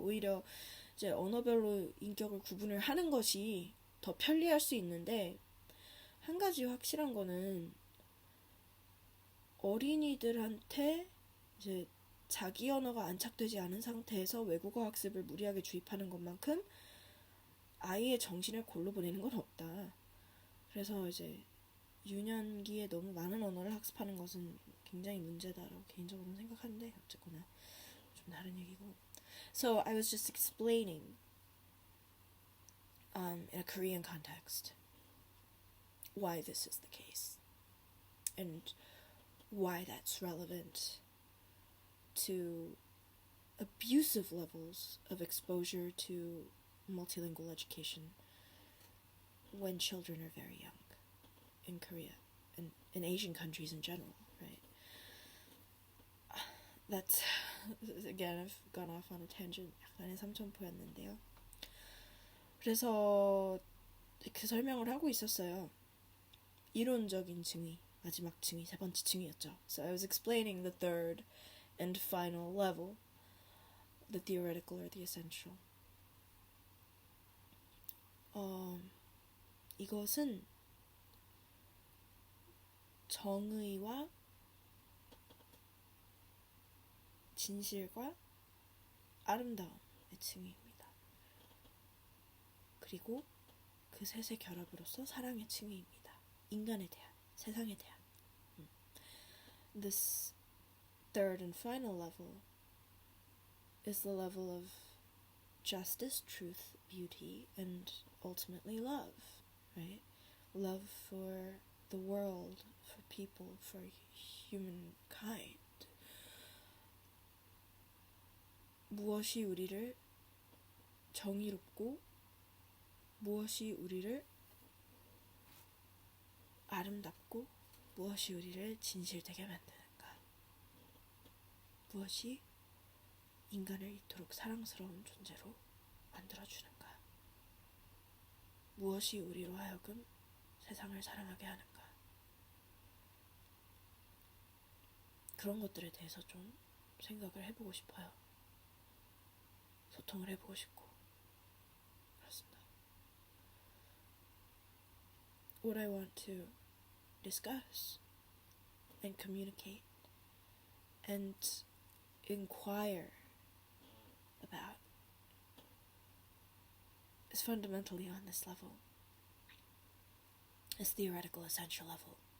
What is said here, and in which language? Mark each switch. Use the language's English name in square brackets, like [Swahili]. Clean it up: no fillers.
[Korean] 오히려 이제 언어별로 인격을 구분을 하는 것이 더 편리할 수 있는데 한 가지 확실한 거는 어린이들한테 이제 자기 언어가 안착되지 않은 상태에서 외국어 학습을 무리하게 주입하는 것만큼 아이의 정신을 골로 보내는 건 없다. 그래서 이제 유년기에 너무 많은 언어를 학습하는 것은 굉장히 문제다라고 개인적으로는 생각하는데 어쨌거나 좀 다른 얘기고. [English] So I was just explaining in a Korean context why this is the case and why that's relevant to abusive levels of exposure to multilingual education when children are very young in Korea and in Asian countries in general, right? That's, again, I've gone off on a tangent. [Korean] 약간의 삼천포였는데요. 그래서 그 설명을 하고 있었어요. 이론적인 층위, 마지막 층위, 세 번째 층위였죠. [English] So I was explaining the third and final level, the theoretical or the essential. [Korean] 이것은 정의와 진실과 아름다움의 층위입니다. 그리고 그 셋의 결합으로서 사랑의 층위입니다. 인간에 대한, 세상에 대한. [English] This third and final level is the level of justice, truth, beauty, and ultimately love, right? Love for the world, for people, for humankind. [Korean] 무엇이 우리를 정의롭고 무엇이 우리를 아름답고 무엇이 우리를 진실되게 만드는가. 무엇이 인간을 이토록 사랑스러운 존재로 만들어주는가? 무엇이 우리로 하여금 세상을 사랑하게 하는가? 그런 것들에 대해서 좀 생각을 해보고 싶어요. 소통을 해보고 싶고 그렇습니다. [English] What I want to discuss and communicate and inquire about is fundamentally on this level, this theoretical essential level.